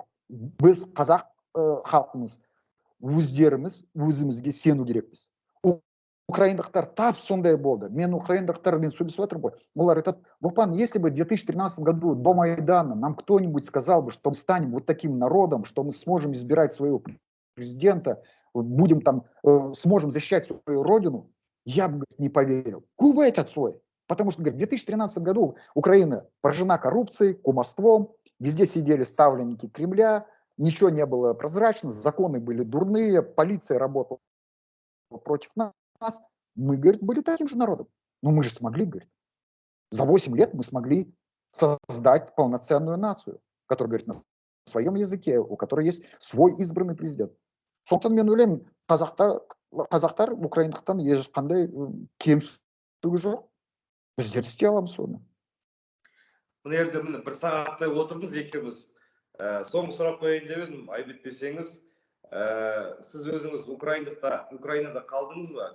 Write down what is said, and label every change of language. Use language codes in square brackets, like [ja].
[kk] Біз қазақ халқымыз өздеріміз өзімізге сену керекпіз. Украиндықтар тап сондай болды. Мен украиндықтармен сөйлесіп отырмын ғой. Олар айтады, [ru] Лұқпан, если бы в 2013 году до Майдана нам кто-нибудь сказал бы, что мы станем вот таким народом, что мы сможем избирать своего президента, будем там, сможем защищать свою родину, я бы не поверил. Кубайт отсюда. Потому что, говорит, в 2013 году Украина поражена коррупцией, кумовством, везде сидели ставленники Кремля, ничего не было прозрачно, законы были дурные, полиция работала против нас. Мы, говорит, были таким же народом. Но мы же смогли, говорит. За 8 лет мы смогли создать полноценную нацию, которая говорит на своем языке, у которой есть свой избранный президент. [kk] Сондықтан мен ойлаймын, қазақтар украиндықтан ешқандай кемшілігі жоқ. Біздер істей аламыз соны. Мына жерде міне бір сағаттай отырмыз екеуміз. Соңғы сұрақ қояйын деп едім, айып етпесеңіз, сіз өзіңіз Украинада қалдыңыз ба?